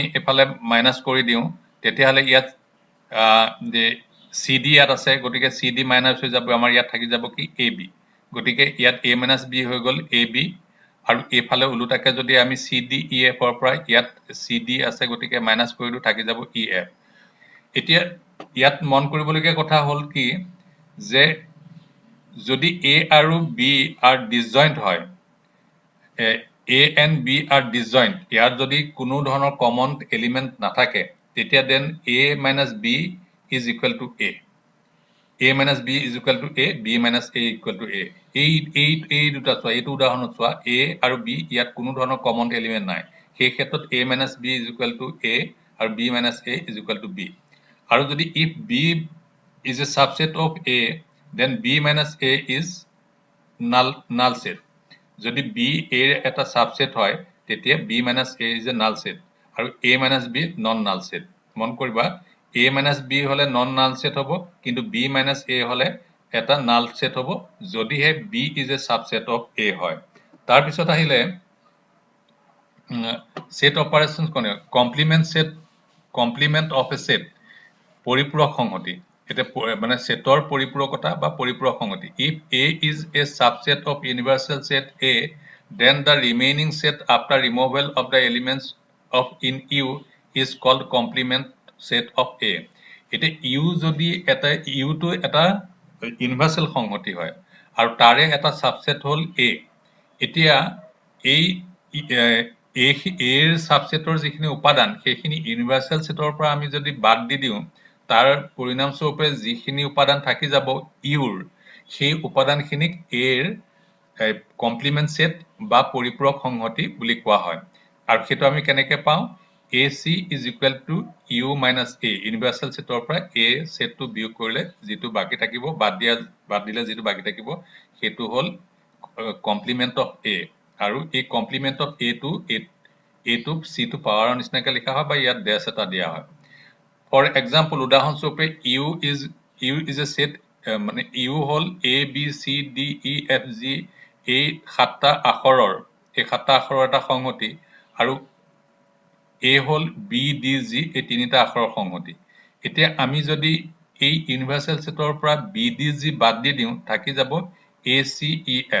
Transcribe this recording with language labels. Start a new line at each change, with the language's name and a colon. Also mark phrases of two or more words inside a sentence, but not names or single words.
Assamese: এফালে মাইনাস কৰি দিও তেতিয়াহলে ইয়াত যে CD ইয়াত আছে গতিকে CD মাইনাস হৈ যাব আমাৰ ইয়াত থাকি যাব কি AB গতিকে ইয়াত A - B হৈ গল AB আৰু এফালে উলটাকে যদি আমি CD EF ৰ পৰা ইয়াত CD আছে গতিকে মাইনাস কৰিলো থাকি যাব EF এতিয়া ইয়াত মন কৰিবলগীয়া কথা হল কি যে যদি A আৰু B
English: are disjoint
Assamese: হয়
English: A and B are disjoint
Assamese: ইয়াত যদি কোনো ধৰণৰ কমন এলিমেন্ট নাথাকে তেতিয়া
English: then a minus b is equal to a. a minus b is equal to a, b minus a equal to a.
Assamese: এই দুটা চোৱা, এইটো উদাহৰণত চোৱা a আৰু b ইয়াত কোনো ধৰণৰ কমন এলিমেন্ট নাই, সেই ক্ষেত্ৰত
English: a minus b is equal to a
Assamese: আৰু
English: b minus a is equal to b.
Assamese: আৰু যদি
English: if b is a subset of a, then b minus a is null set.
Assamese: যদি b a এর এটা সাবসেট হয় তেতিয়া
English: b minus a is a null set আৰু a minus b non null set.
Assamese: মন কৰিবা
English: a minus b হলে non null set
Assamese: হ'ব, কিন্তু
English: b minus a
Assamese: হলে এটা
English: null set
Assamese: হ'ব যদিহে
English: b is a subset of a হয়।
Assamese: তাৰ পিছত আহিলে
English: set operations কোনে complement of a set,
Assamese: পৰিপূৰক সংহতি। এটা মানে সেটৰ পৰিপূৰকতা বা পৰিপূৰক সংহতি।
English: If A is a subset of universal set A, then the remaining set after removal of the elements of in U is called complement set of A.
Assamese: এটা U যদি এটা U to এটা ইউনিভাৰ্সেল সংহতি হয় আৰু তাৰে এটা সাবসেট হল A, এতিয়া এই এৰ সাবসেটৰ যিখিনি উপাদান সেইখিনি ইউনিভাৰ্সেল সেটৰ পৰা আমি যদি বাদ দি দিওঁ, তাৰ পৰিণামস্বৰূপে যিখিনি উপাদান থাকি যাব ইউৰ, সেই উপাদানখিনিক এৰ কমপ্লিমেন্ট সেট বা পৰিপূৰক সংহতি বুলি কোৱা হয়। আৰু সেইটো আমি কেনেকৈ পাওঁ,
English: AC is equal to U minus A,
Assamese: ইউনিভাৰ্সেল সেটৰ পৰা A সেটটো বিয়োগ কৰিলে যিটো বাকি থাকিব, বাদ দিলে যিটো বাকি থাকিব সেইটো হল
English: complement of A.
Assamese: আৰু এই
English: complement of A
Assamese: টো C টো পাৱাৰৰ নিচিনাকৈ লিখা হয় বা ইয়াত ডেছ এটা দিয়া হয়।
English: For example, উদাহৰণস্বৰূপে U is a set,
Assamese: মানে U হল A B C D E F G এই সাতটা আখৰৰ এটা সংহতি আৰু A হল B D G এই তিনিটা আখৰৰ সংহতি। এতিয়া আমি যদি এই ইউনিভাৰ্সেল সেটৰ পৰা B D G বাদ দি দিওঁ, থাকি যাব A C E F।